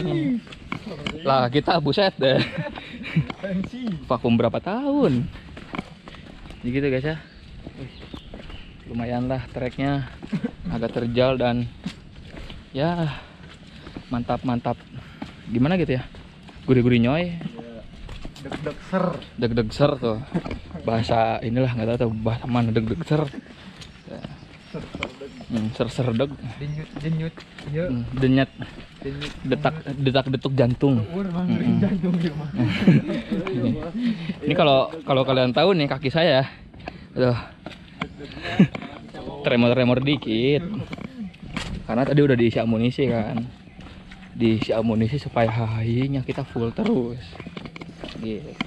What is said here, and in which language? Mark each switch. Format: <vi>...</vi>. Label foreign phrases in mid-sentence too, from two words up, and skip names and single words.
<id>Lah kita buset deh. Vakum berapa tahun? Jadi gitu guys ya. Lumayan lah treknya, agak terjal dan ya mantap. Gimana gitu ya? Gurih-gurih nyoy. Deg-deg ser tuh. Bahasa inilah nggak tahu tuh bahasa mana deg-deg ser. Ser-ser-deg. Denyut. Iya. Denyet. Detak-detuk jantung. Ini kalau kalian tahu nih kaki saya, aduh, tremor dikit. Karena tadi udah diisi amunisi kan, diisi amunisi supaya HI-nya kita full terus, gitu.</id>